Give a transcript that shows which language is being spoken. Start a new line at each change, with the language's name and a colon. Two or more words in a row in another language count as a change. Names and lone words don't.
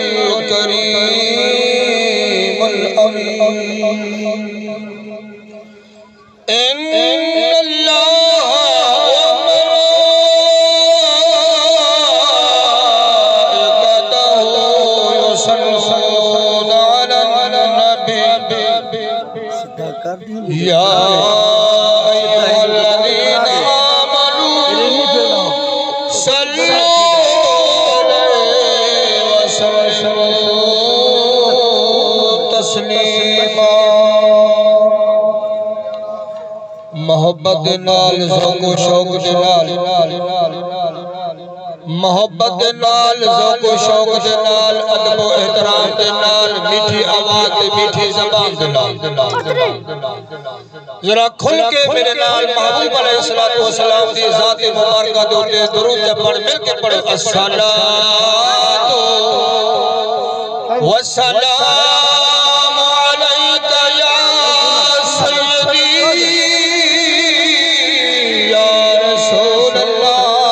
Arabic: الكريم الأمين إن الله وملائكته يصلون على النبي يا أيها الذين آمنوا صلوا عليه وسلموا تسليما
Punjabi: محبت نال ذوق و شوق نال محبت نال ذوق و شوق نال ادب و احترام نال میٹھی آواز میٹھی زبان نال ذرا کھل کے میرے نال محبوب
Arabic: علیہ السلام
Punjabi: دی ذات مبارکہ دوتے درود پڑھ مل کے پڑھو الصلاۃ
Arabic: والسلام علیک یا سیدی یا رسول اللہ